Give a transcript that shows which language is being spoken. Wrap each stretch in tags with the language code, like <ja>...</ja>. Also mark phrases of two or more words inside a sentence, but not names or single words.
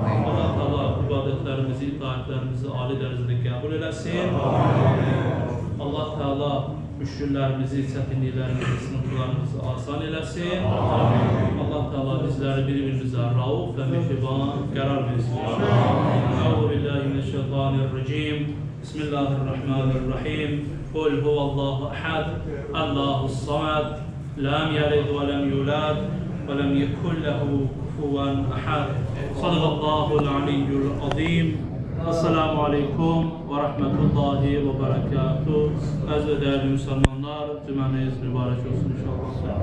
<az>Allah Taala ibadətlərimizi, itaətlərimizi ali dərəcədə qəbul eləsin. Allah Taala müşkillərimizi, çətinliklərimizi, sınıflarımızı asan eləsin. Allah Taala bizləri bir-birimizə rauf və mehriban qərar versin.</az> <ar>أعوذ بالله من الشيطان الرجيم. Bismillahirrahmanirrahim. قُلْ هُوَ اللَّهُ أَحَدٌ اللَّهُ الصَّمَدُ لَمْ يَلِدْ وَلَمْ يُولَدْ وَلَمْ يَكُنْ لَهُ كُفُوًا أَحَدٌ. صدق الله العلي العظيم. السلام عليكم ورحمة الله وبركاته.</ar> <az>Əziz və dəyərli müsəlmanlar, cümləniz mübarək olsun inşallah.</az>